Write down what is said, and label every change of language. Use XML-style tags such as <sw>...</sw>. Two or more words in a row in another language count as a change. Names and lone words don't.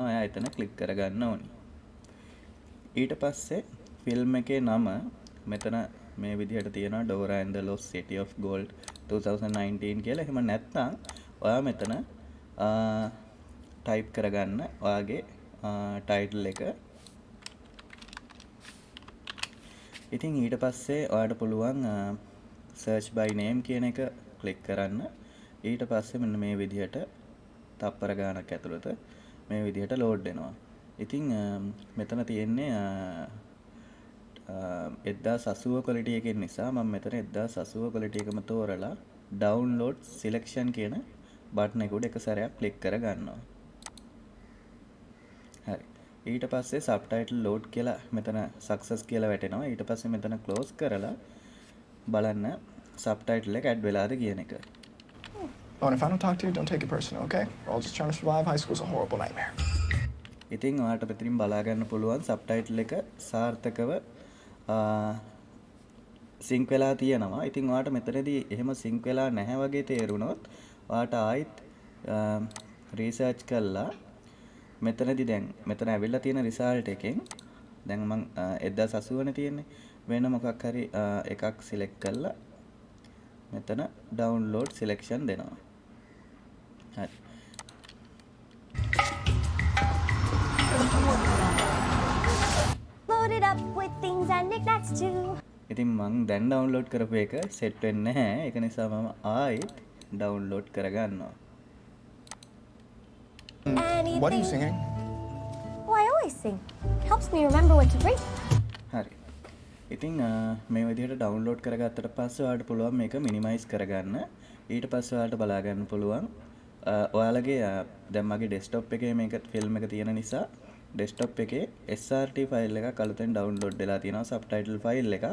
<si>ඔයා එතන ක්ලික් කරගන්න ඕනි. ඊට පස්සේ ෆිල්ම් එකේ නම මෙතන මේ විදිහට තියෙනවා Dora and the Lost City of Gold 2019 කියලා. එහෙම නැත්නම් ඔයා මෙතන ටයිප් කරගන්න ඔයාගේ ටයිටල් එක. ඉතින් ඊට පස්සේ ඔයාලට පුළුවන්</si> <en>search by name</en> <si>කියන එක ක්ලික් කරන්න. ඊට පස්සේ මෙන්න මේ විදිහට තප්පර ගානක් ඇතුළත මේ විදිහට load වෙනවා. ඉතින් මෙතන තියෙන්නේ 1080 quality එකකින් නිසා මම මෙතන 1080 quality එකම තෝරලා</si> <en>download selection</en> <si>කියන බටන් එක උඩ එක සැරයක් ක්ලික් කරගන්නවා. හරි. ඊට පස්සේ</si> <en>subtitle load</en> <si>කියලා මෙතන success කියලා වැටෙනවා. ඊට පස්සේ මෙතන close කරලා බලන්න subtitle එක add වෙලාද කියන එක.</si> <en>Oh, and if I don't talk to you, don't take it personal, okay? We're all just trying to survive. High school's a horrible nightmare.</en> <si>ඉතින් ඔයාලට මෙතනින් බලා ගන්න පුළුවන් subtitle එක සාර්ථකව sync වෙලා තියෙනවා. ඉතින් ඔයාලට මෙතනදී එහෙම sync වෙලා නැහැ වගේ තේරුණොත් ඔයාලට ආයිත් research කළා මෙතනදී දැන් මෙතන ඇවිල්ලා තියෙන result එකෙන් දැන් මම 1080 නේ තියෙන්නේ වෙන මොකක් හරි එකක් select කරලා මෙතන</si> <en>download selection</en> <si>දෙනවා. හරි.</si> <en>Load it up with things and knickknacks too.</en> <si>ඉතින් මං දැන් download කරපු එක set වෙන්නේ නැහැ. ඒක නිසා මම ආයෙත් download කරගන්නවා.</si> <en>What are you singing? Oh, I always sing. Helps me remember what to bring.</en> <si>හරි. ඉතින් මේ විදිහට download කරගත්තට පස්සේ ඔයාලට පුළුවන් මේක minimize කරගන්න. ඊට පස්සේ ඔයාලට බලා ගන්න පුළුවන් ඔයාලගේ දැන් මගේ desktop එකේ මේක ෆිල්ම් එක තියෙන නිසා desktop එකේ</si> <en>SRT file</en> <si>එකක් අලුතෙන් download වෙලා තියෙනවා</si> <en>subtitle file</en> <si>එකක්.</si>